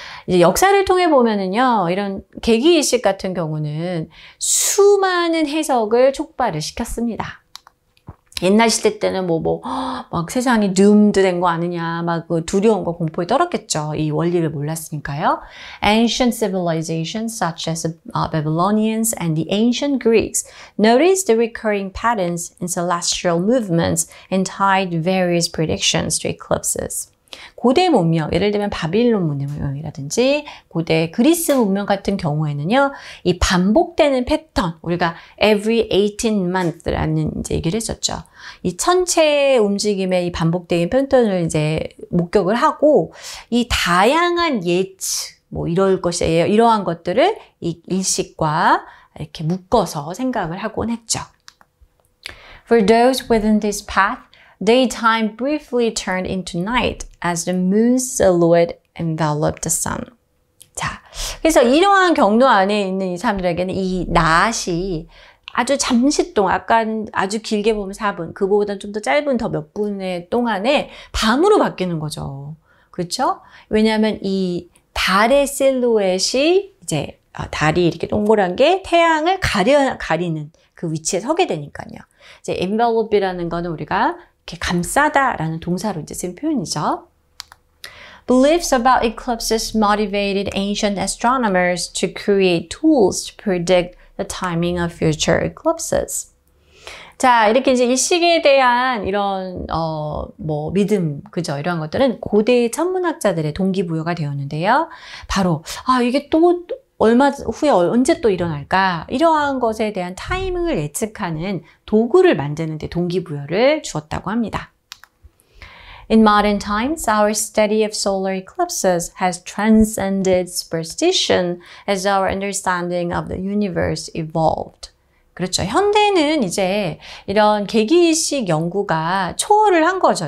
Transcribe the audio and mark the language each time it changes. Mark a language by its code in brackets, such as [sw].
[ko] 이제 역사를 통해 보면은요, 이런 개기일식 같은 경우는 수많은 해석을 촉발을 시켰습니다. 옛날 시대 때는 막 세상이 doomed 된 거 아니냐, 막 그 두려움과 공포에 떨었겠죠. 이 원리를 몰랐으니까요. [en] Ancient civilizations such as Babylonians and the ancient Greeks noticed the recurring patterns in celestial movements and tied various predictions to eclipses. [ko] 고대 문명, 예를 들면 바빌론 문명이라든지 고대 그리스 문명 같은 경우에는요, 이 반복되는 패턴, 우리가 [en] every 18 month [ko] 라는 이제 얘기를 했었죠. 이 천체의 움직임의 이 반복되는 패턴을 이제 목격을 하고, 이 다양한 예측, 이럴 것이에요. 이러한 것들을 이 일식과 이렇게 묶어서 생각을 하곤 했죠. [en] For those within this path, daytime briefly turned into night as the moon's silhouette enveloped the sun. [ko] 자, 그래서 이러한 경로 안에 있는 이 사람들에게는 이 낮이 아주 잠시 동안, 아까 아주 길게 보면 4분, 그보다 좀 더 짧은 더 몇 분의 동안에 밤으로 바뀌는 거죠. 그렇죠? 왜냐하면 이 달의 실루엣이 이제 달이 이렇게 동그란 게 태양을 가리는 그 위치에 서게 되니까요. 이제 envelope이라는 거는 우리가 이렇게 감싸다라는 동사로 이제 쓴 표현이죠. [en] Beliefs about eclipses motivated ancient astronomers to create tools to predict the timing of future eclipses. [ko] 자, 이렇게 이제 일식에 대한 이런 믿음, 그죠? 이런 것들은 고대 천문학자들의 동기부여가 되었는데요. 바로 이게 또 얼마 후에 언제 또 일어날까? 이러한 것에 대한 타이밍을 예측하는 도구를 만드는 데 동기부여를 주었다고 합니다. [en] In modern times, our study of solar eclipses has transcended superstition as our understanding of the universe evolved. [ko] 그렇죠. 현대는 이제 이런 개기일식 연구가 초월을 한 거죠.